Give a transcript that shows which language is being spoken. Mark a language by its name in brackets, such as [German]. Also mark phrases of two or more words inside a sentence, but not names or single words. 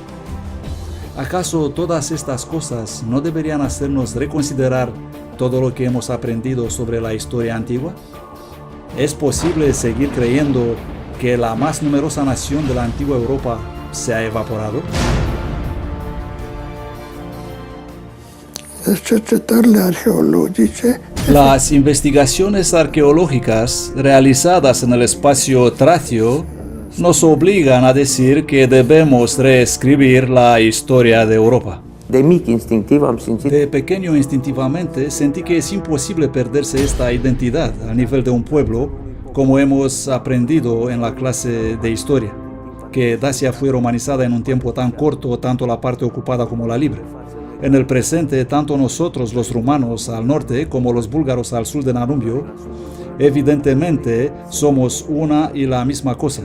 [Spanish] ¿Acaso todas estas cosas no deberían hacernos reconsiderar todo lo que hemos aprendido sobre la historia antigua? ¿Es posible seguir creyendo que la más numerosa nación de la antigua Europa se ha evaporado? [Romanian] Cercetările arheologice [Spanish] Las investigaciones arqueológicas realizadas en el espacio tracio nos obligan a decir que debemos reescribir la historia de Europa. [Romanian] De mic, instinctiv, am simțit [Spanish] De pequeño, instintivamente, sentí que es imposible perderse esta identidad a nivel de un pueblo, como hemos aprendido en la clase de historia, que Dacia fue romanizada en un tiempo tan corto, tanto la parte ocupada como la libre. En el presente, tanto nosotros los rumanos al norte como los búlgaros al sur de Danubio, evidentemente somos una y la misma cosa.